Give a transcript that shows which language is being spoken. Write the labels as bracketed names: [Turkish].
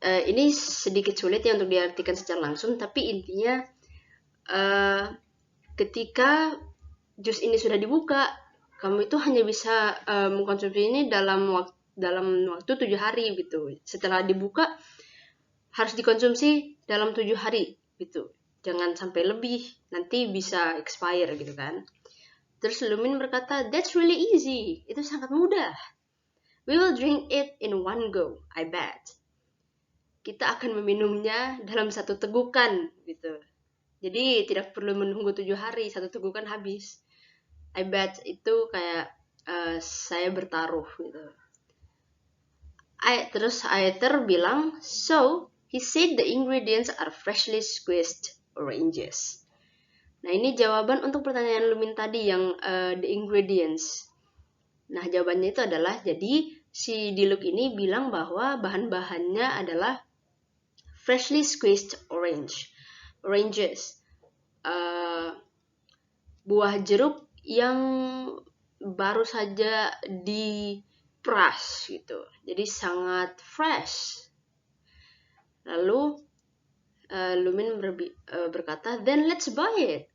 [Indonesian] Ini sedikit sulit ya untuk diartikan secara langsung, tapi intinya ketika jus ini sudah dibuka, kamu itu hanya bisa mengkonsumsi ini dalam waktu 7 hari gitu. Setelah dibuka harus dikonsumsi dalam 7 hari gitu. Jangan sampai lebih, nanti bisa expire gitu kan. Terus Lumin berkata, [English] "That's really easy. [Indonesian] Itu sangat mudah. [English] We will drink it in one go, I bet." [Indonesian] Kita akan meminumnya dalam satu tegukan gitu. Jadi tidak perlu menunggu 7 hari, satu tegukan habis. [English] I bet [Indonesian] itu kayak saya bertaruh gitu. Terus Aether bilang, [English] "So, he said the ingredients are freshly squeezed oranges." [Indonesian] Nah, ini jawaban untuk pertanyaan Lumin tadi yang [English] the ingredients. [Indonesian] Nah, jawabannya itu adalah, jadi si Diluc ini bilang bahwa bahan-bahannya adalah [English] freshly squeezed oranges. [Indonesian] Buah jeruk yang baru saja diperas gitu. Jadi sangat fresh. Lalu Lumin berkata, [English] "Then let's buy it."